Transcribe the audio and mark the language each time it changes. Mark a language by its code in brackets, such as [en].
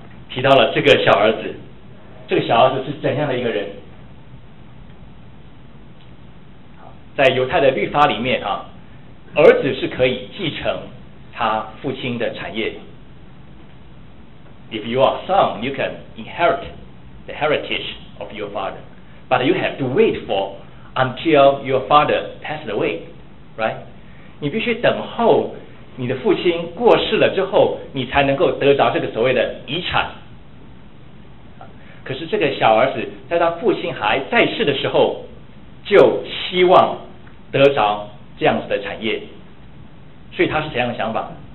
[zh] 提到了这个小儿子，这个小儿子是怎样的一个人。在犹太的律法里面啊，儿子是可以继承他父亲的产业。 [en] If you are son, you can inherit the heritage of your father, but you have to wait for until your father passed away, right? [zh] 你必须等候你的父亲过世了之后，你才能够得着这个所谓的遗产。可是这个小儿子在他父亲还在世的时候，就希望得着这样子的产业，所以他是怎样的想法？